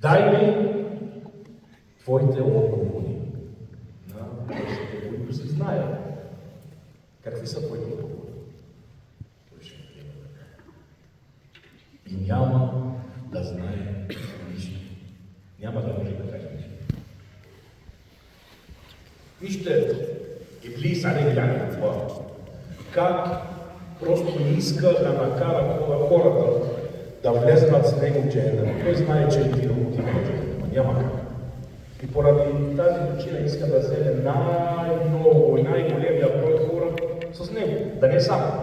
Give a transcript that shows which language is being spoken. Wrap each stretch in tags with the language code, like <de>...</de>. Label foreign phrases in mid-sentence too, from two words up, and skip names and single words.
<bg>Дай ми твоите отговори на въпросите, които се знаят. Какви са твоите отговори? И няма да знае нищо. Няма да може да каже нищо. Вижте, Иблис,</bg> <ar>عليه لعنة الله,</ar> <bg>как просто не иска да накара хората да влезнат с него в джехеннем. Той знае, че е отива в джехеннем. Няма как. И поради тази причина иска да вземе най-много и най-големия брой хора с него, да не само.</bg>